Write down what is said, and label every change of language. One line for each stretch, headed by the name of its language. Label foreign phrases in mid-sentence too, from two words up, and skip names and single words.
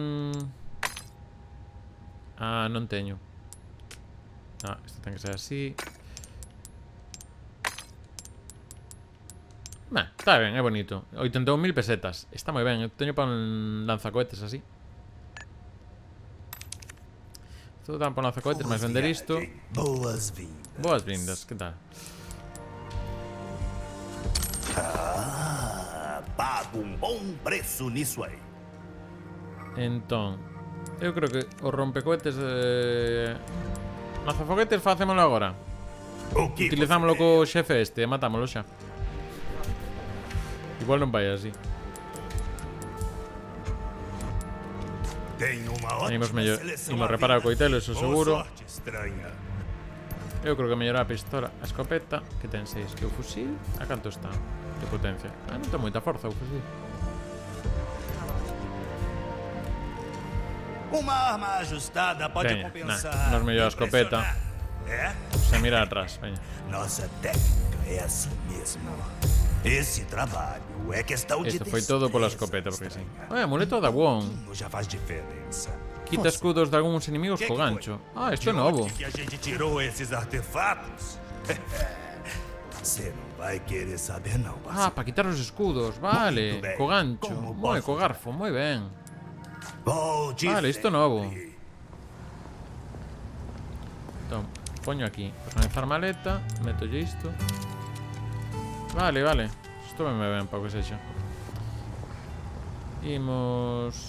Galician: non teño. Isto ten que ser así. Está ben, é bonito. 81.000 pesetas. Está moi ben, eu teño para un lanzacohetes así. Isto dan para un lanzacohetes, máis vender isto.
Portuguese: Boas-vindas. Boas-vindas, que tal? Pago um bom preço nisso aí.
Galician: Entón, eu creo que o rompecohetes lanzafoguetes facémolo agora.
Portuguese: O que
Galician: Utilizámoslo co xefe este e matámoslo xa. Igual non vai así.
Portuguese: Tenho uma
Galician: Imos
Portuguese: ótima
Galician: mellor,
Portuguese: seleção
Galician: imos
Portuguese: à
Galician: reparar o
Portuguese: venda.
Galician: coitelo, eso
Portuguese: Boa
Galician: seguro.
Portuguese: sorte, estranha.
Galician: Eu creo que mellorar a pistola, a escopeta, que ten 6, que o fusil, a canto está de potencia. Non ten moita forza o fusil.
Portuguese: Uma arma ajustada pode
Galician: Venha,
Portuguese: compensar.
Galician: nos mellor a escopeta. É? Se mira atrás, veña.
Portuguese: Nossa técnica é assim mesmo. Esse trabalho é questão de
Galician: Isto foi todo pola escopeta, porque sí. Amuleto da Won.
Portuguese: Já faz diferença.
Galician: Quita escudos de algúns inimigos co gancho. Isto é novo.
Portuguese: Que a gente tirou esses artefatos? Você não vai querer saber não, parceiro.
Galician: Para quitar os escudos, vale.
Portuguese: Muito ben.
Galician: Co gancho.
Portuguese: Como
Galician: Moi,
Portuguese: posso
Galician: co garfo, moi ben.
Portuguese: Volte
Galician: Vale, isto
Portuguese: sempre.
Galician: novo. Entón, poño aquí. Organizar maleta, metolle isto. Vale, vale. Isto me ben para o que sexa. Imos...